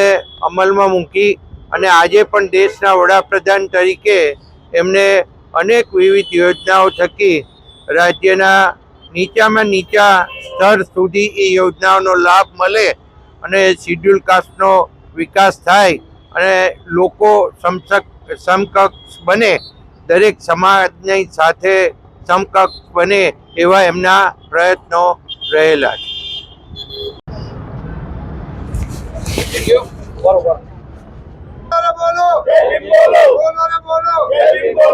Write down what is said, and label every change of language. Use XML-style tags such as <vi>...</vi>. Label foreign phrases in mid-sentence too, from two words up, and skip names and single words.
<gu>અમલમાં મૂકી અને આજે પણ દેશના વડાપ્રધાન તરીકે એમને અનેક વિવિધ યોજનાઓ થકી રાજ્યના નીચામાં નીચા સ્તર સુધી એ યોજનાઓનો લાભ મળે અને</gu> <en>schedule caste</en> <gu>વિકાસ થાય અને લોકો સમકક્ષ બને, દરેક સમાજની સાથે સમકક્ષ બને એવા એમના પ્રયત્નો રહેલા છે.</gu> <hi>बोलो बोलो, जय भीम बोलो, बोलो रे बोलो, जय भीम</hi>